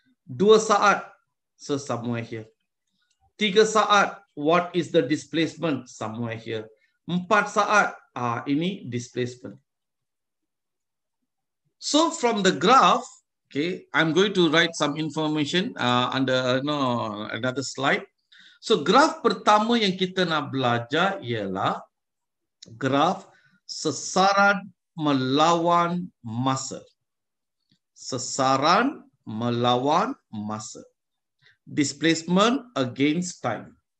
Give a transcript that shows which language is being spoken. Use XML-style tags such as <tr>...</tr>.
<en>2 saat, so somewhere here. 3 saat, what is the displacement? Somewhere here.</en> <ms>4 saat, ini displacement.</ms> <en>So from the graph, okay, I'm going to write some information under another slide.</en> <ms>So graph pertama yang kita nak belajar ialah graph sesaran melawan masa. Sesaran melawan masa.</ms> <en>Displacement against time.</en>